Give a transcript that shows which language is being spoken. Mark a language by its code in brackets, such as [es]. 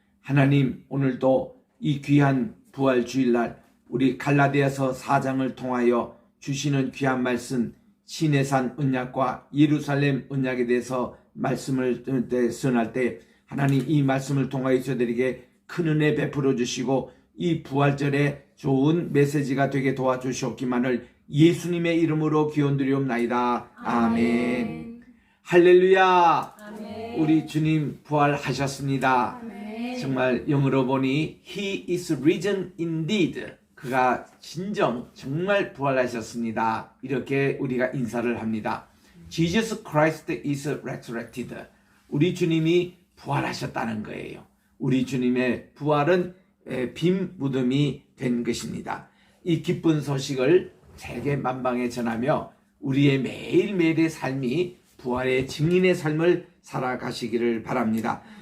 [ko] 하나님, 오늘도 이 귀한 부활 주일날 우리 갈라디아서 4장을 통하여 주시는 귀한 말씀, 시내산 언약과 예루살렘 언약에 대해서 말씀을 전할 때 하나님 이 말씀을 통하여 저들에게 큰 은혜 베풀어 주시고 이 부활절에 좋은 메시지가 되게 도와주시옵기만을 예수님의 이름으로 기원드리옵나이다. 아멘. 할렐루야. 아멘. 우리 주님 부활하셨습니다. 아멘. 정말 영어로 보니 [en] He is risen indeed. [ko] 그가 정말 부활하셨습니다. 이렇게 우리가 인사를 합니다. [en] Jesus Christ is resurrected. [ko] 우리 주님이 부활하셨다는 거예요. 우리 주님의 부활은 빈 무덤이 된 것입니다. 이 기쁜 소식을 세계 만방에 전하며 우리의 매일매일의 삶이 부활의 증인의 삶을 살아가시기를 바랍니다.